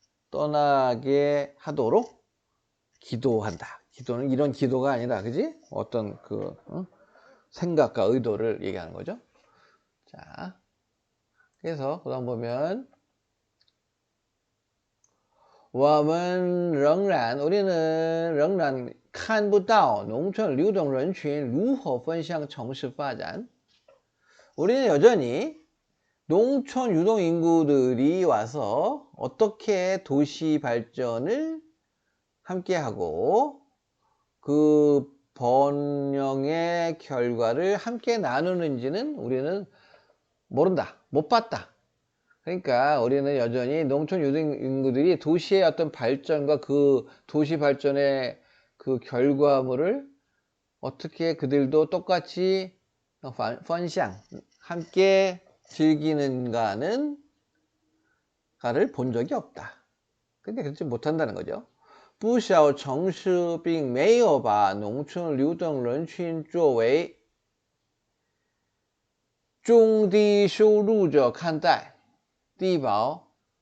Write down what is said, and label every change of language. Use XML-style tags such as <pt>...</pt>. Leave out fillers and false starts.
<ko>떠나게 하도록 기도한다. 기도는 이런 기도가 아니라, 그지? 어떤 생각과 의도를 얘기하는 거죠. 자, 그래서 그다음 보면 우리는</ko> <zh>仍然看不到农村流动人群如何分向城市发展.</zh> <ko>우리는 여전히 농촌 유동 인구들이 와서 어떻게 도시 발전을 함께하고 그 번영의 결과를 함께 나누는지는 우리는 모른다, 못 봤다. 그러니까 우리는 여전히 농촌 유동 인구들이 도시의 어떤 발전과 그 도시 발전의 그 결과물을 어떻게 그들도 똑같이 펀샹 함께 즐기는가를 본 적이 없다. 근데 그렇지 못한다는 거죠.</ko> <zh>不少城市并没有把农村流动人群作为中低收入者看待，低保、</zh>